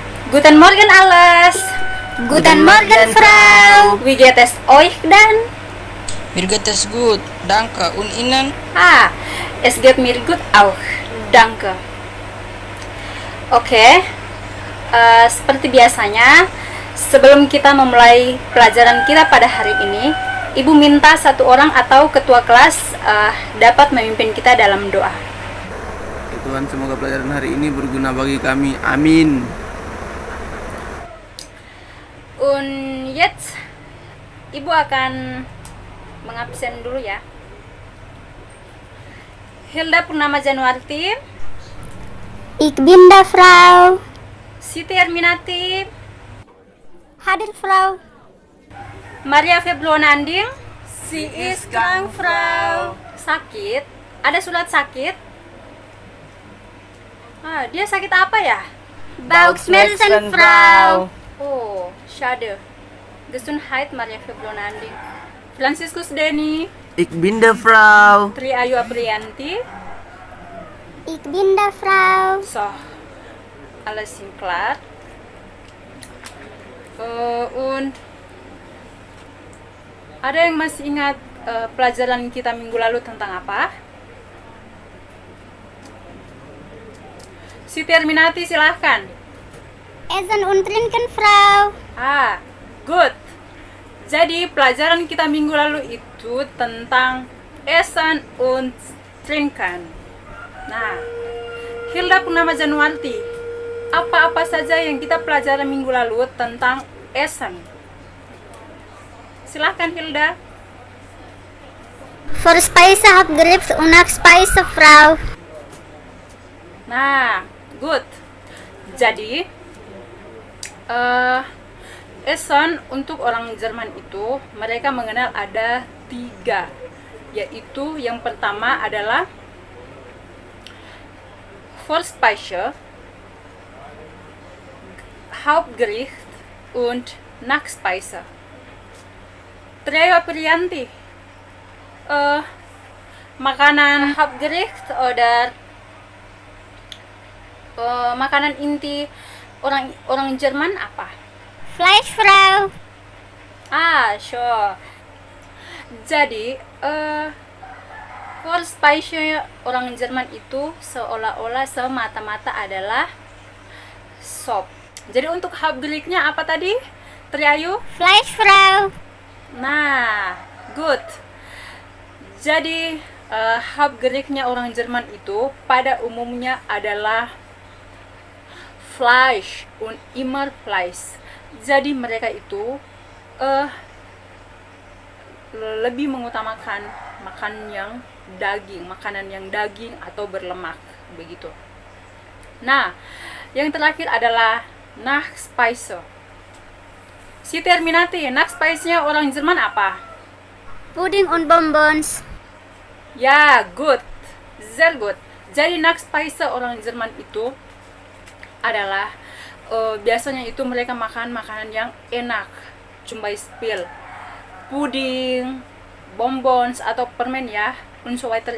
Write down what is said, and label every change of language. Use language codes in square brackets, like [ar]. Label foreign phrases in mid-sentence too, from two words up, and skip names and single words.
[de] Guten Morgen alles. Guten Morgen, Frau. Wie geht es euch dann? Mir geht es gut, danke. Und Ihnen? Es geht mir gut auch. Danke. [id] Oke. Seperti biasanya, sebelum kita memulai pelajaran kita pada hari ini, Ibu minta satu orang atau ketua kelas dapat memimpin kita dalam doa. Ya Tuhan, semoga pelajaran hari ini berguna bagi kami. Amin. [de] Und jetzt, [id] Ibu akan mengabsen dulu ya. Hilda Purnama Januarti, [de] Ich bin da, Frau. Siti Erminati, [id] Hadir, Frau. [de] Maria Feblona Anding. Sie ist krank, Frau. [id] Sakit? Ada surat sakit? Dia sakit apa ya? [de] Bauchschmerzen, Frau. Oh, schade. Gesundheit, Maria Feblona Anding. Franciscus Denny, Ich bin der Frau. Tri Ayu Aprianti. Ich bin da, Frau. So, alles sind klar. [id] Und ada yang masih ingat pelajaran kita minggu lalu tentang apa? Siti Erminati, silahkan. [de] Essen und trinken, Frau. [id] Good. Jadi pelajaran kita minggu lalu itu tentang [de] Essen und Trinken. [id] Nah, Hilda Purnama Januarti, apa-apa saja yang kita pelajari minggu lalu tentang Essen? Silahkan Hilda. [de] Vorspeise, Hauptgericht und Nachspeise, Frau. [id] Nah, good. Jadi, Essen untuk orang Jerman itu mereka mengenal ada 3, yaitu yang pertama adalah [de] Vorspeise, Hauptgericht und Nachspeise. [id] Triayu Aprianti, makanan [de] Hauptgericht oder [id] makanan inti orang Jerman apa? [de] Fleisch, Frau. [en] Sure. [id] Jadi, Vorspeise orang Jerman itu seolah-olah semata-mata adalah sop. Jadi untuk Hauptgerichtnya apa tadi? Triayu? [de] Fleisch, Frau. [id] Nah, good. Jadi, Hauptgerichtnya orang Jerman itu pada umumnya adalah [de] Fleisch und immer Fleisch. [id] Jadi mereka itu lebih mengutamakan makanan yang daging atau berlemak begitu. Nah, yang terakhir adalah Nachspeise. Siti Erminati, Nachspeise-nya orang Jerman apa? [de] Pudding und Bonbons. [id] Ya, good. Sehr good. Jadi Nachspeise orang Jerman itu adalah biasanya itu mereka makan makanan yang enak, [de] zum Beispiel [id] puding, bonbons atau permen ya, [de] und so weiter.